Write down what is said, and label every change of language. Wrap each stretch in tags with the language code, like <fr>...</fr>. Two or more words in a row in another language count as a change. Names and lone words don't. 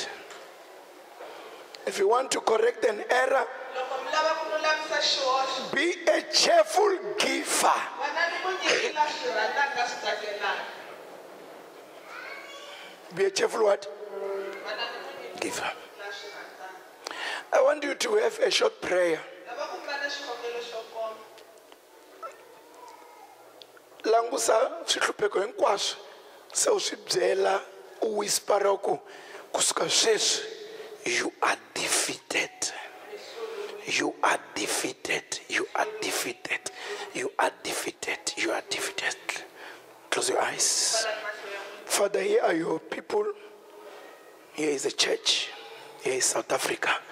<en>If you want to correct an error, be a cheerful giver. Be a cheerful what? Giver. I want you to have a short prayer.</en> <ts>Langusa swihlupheko hinkwaswo se u swi byela u whispera ku kusuka sweswi</ts> <en>you are defeated. You are defeated. You are defeated. You are defeated. You are defeated. Close your eyes. Father, here are your people. Here is the church. Here is South Africa.</en>